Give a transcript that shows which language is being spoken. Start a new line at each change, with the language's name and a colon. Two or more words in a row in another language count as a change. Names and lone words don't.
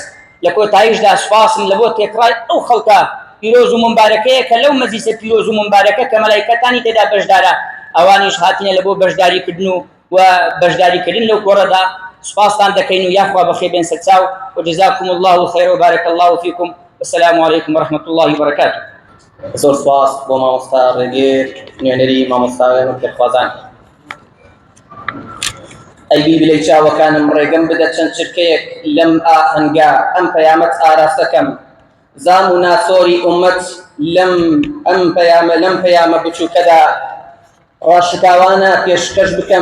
Central Kurdish: لە کۆتاییشدا سوپاسم لە بۆ تێکڕای ئەو خەڵکە پیرۆز و ممبارەکەیە کە لەو مەجلیسە پیرۆز و ممبارەکە کە مەلایکەتانی تێدا بەشدارە، ئەوانیش هاتینە لە بۆ بەشداریکردن و بەشداریکردن لەو کۆڕەدا. سوپاستان دەکەین و یاخوا بەخێر بێن سەرچاو و
Arabic: جەزاکم الله خەیرە و بارەک الله فیکم. والسلام علیکم ورحمة الله وبرکاته.
Central Kurdish: زۆر سپاس بۆ مامۆستا ڕێگێر نوێنەری مامۆستاوێن و پێخوازان. ئەی بیبلەی چاوەکانم ڕێگەم بدە چەند چرکەیەک لەم ئاهەنگا ئەم پەیامەت ئاراستەکەم، زام و ناسۆری ئومەت لەم پەیامە بچووکەدا ڕاشکاوانە پێشکەش بکەم.